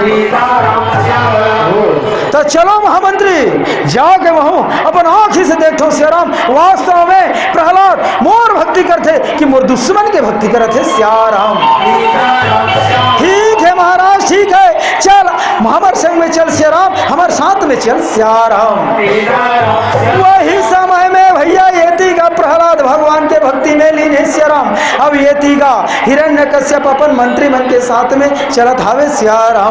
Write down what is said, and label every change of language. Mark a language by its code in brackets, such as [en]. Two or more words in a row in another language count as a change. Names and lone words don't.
[hne] तो चलो महामंत्री जाके वहूं अपन आँखी से देखो श्याराम, वास्तव में प्रहलाद मोर भक्ति करते कि मोर दुश्मन के भक्ति करते श्याराम। ठीक है महाराज ठीक है, चल हमारे संग में चल श्याराम, हमारे साथ में चल श्याराम। वही समय में भैया येती का प्रहलाद भगवान के भक्ति में लीन है श्याराम। अब येती का हिरण्यकश्यप अपन मंत्री मन के साथ में चलत हावे श्याराम।